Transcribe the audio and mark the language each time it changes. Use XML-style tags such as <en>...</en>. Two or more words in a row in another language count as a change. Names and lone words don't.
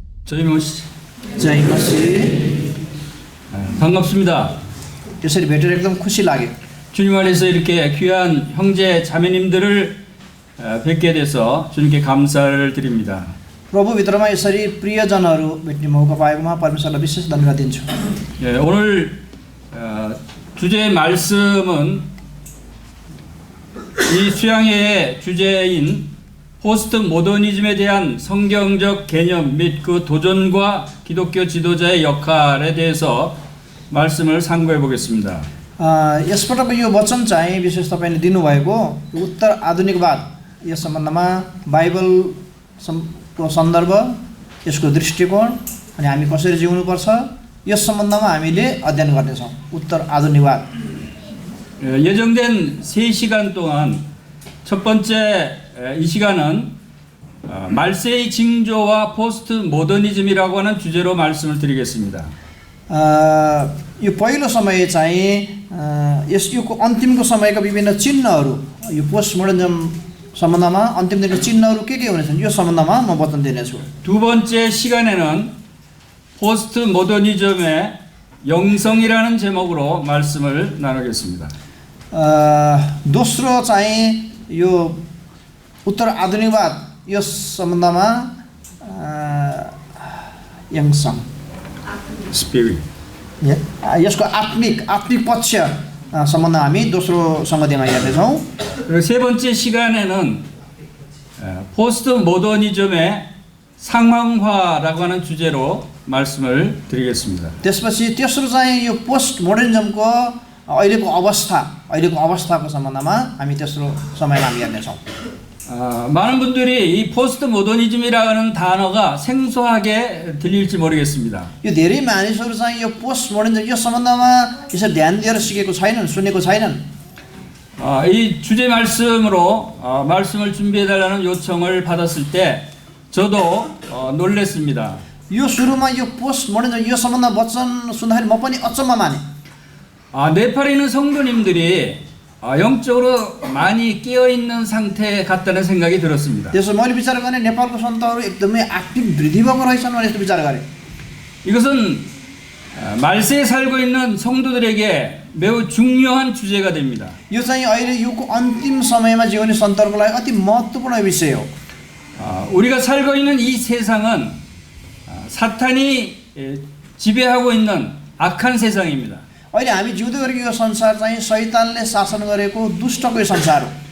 <ko>저희 모시</ko> <ne>जय मसीह।</ne> <ko>반갑습니다.</ko> <ne>यसरी भेटेर एकदम खुसी लाग्यो।</ne> <ko>주님 안에서 이렇게 귀한 형제 자매님들을 뵙게 돼서 주님께 감사를 드립니다.</ko> <ne>प्रभुभित्रमा यसरी प्रियजनहरू भेट्ने मौका पाएकोमा परमेश्वरलाई विशेष धन्यवाद दिन्छु।</ne> <ko>예, 오늘 주제의 말씀은 이 수양회의 주제인 포스트 모더니즘에 대한 성경적 개념 및 그 도전과 기독교 지도자의 역할에 대해서 말씀을 상고해 보겠습니다.</ko> <ne>यसपटकको यो वचन चाहिँ विशेष तपाईँले दिनुभएको उत्तर आधुनिकवाद यस सम्बन्धमा बाइबलको सन्दर्भ, यसको दृष्टिकोण अनि हामी कसरी जिउनुपर्छ यस सम्बन्धमा हामीले अध्ययन गर्नेछौँ। उत्तर आधुनिकवाद</ne> <ko>예정된 3시간 동안 첫 번째 이 시간은 말세의 징조와 포스트 모더니즘이라고 하는 주제로 말씀을 드리겠습니다.</ko> <ne>यो पहिलो समय चाहिँ यसको अन्तिमको समयका विभिन्न चिन्हहरू, यो</ne> <en>post modernism</en> <ne>सम्बन्धमा अन्तिम दिनको चिन्हहरू के हुनेछन् यो सम्बन्धमा म वचन दिनेछु।</ne> <ko>두 번째 시간에는 포스트 모더니즘의 영성이라는 제목으로 말씀을 나누겠습니다.</ko> <ne>दोस्रो चाहिँ यो उत्तर आधुनिकवाद यस सम्बन्धमा यङसङ</ne> <en>스피릿.</en> <ne>यसको आत्मिक पक्ष सम्बन्ध हामी दोस्रो संगतिमा हेर्नेछौँ।</ne> <ko>세 번째 시간에는 포스트 모더니즘의 상황화라고 하는 주제로 말씀을 드리겠습니다.</ko> <ne>त्यसपछि तेस्रो चाहिँ यो</ne> <en>post modernismको</en> <ne>अहिलेको अवस्थाको सम्बन्धमा हामी तेस्रो समयमा हामी हेर्नेछौँ।</ne> <ko>많은 분들이 이 포스트 모더니즘이라는 단어가 생소하게 들릴지 모르겠습니다.</ko> <ne>यो धेरै मानिसहरू चाहिँ यो</ne> <en>post modernism</en> <ne>यो सम्बन्धमा यसरी ध्यान दिएर सिकेको छैनन्, सुनेको छैनन्।</ne> <ko>이 주제 말씀으로 말씀을 준비해 달라는 요청을 받았을 때 저도 놀랐습니다.</ko> <ne>यो सुरुमा यो</ne> <en>post modernism</en> <ne>यो सम्बन्धमा वचन सुन्दाखेरि म पनि अचम्म माने।</ne> <ko>네팔에 있는 성도님들이 영적으로 많이 깨어 있는 상태 같다는 생각이 들었습니다.</ko> <ne>त्यसो मैले विचार गर्ने नेपालको सन्तहरू एकदमै आत्मिक वृद्धि भएको रहेछन् भनेर विचार गरे।</ne> <ko>이것은 말세에 살고 있는 성도들에게 매우 중요한 주제가 됩니다.</ko> <ne>यो चाहिँ अहिले युगको अन्तिम समयमा जिउने सन्तहरूको लागि अति महत्त्वपूर्ण विषय हो।</ne> <ko>우리가 살고 있는 이 세상은 사탄이 지배하고 있는 악한 세상입니다.</ko> <ne>अहिले हामी जिउँदै गरेको यो संसार चाहिँ शैतानले शासन गरेको दुष्टको यो संसार हो।</ne>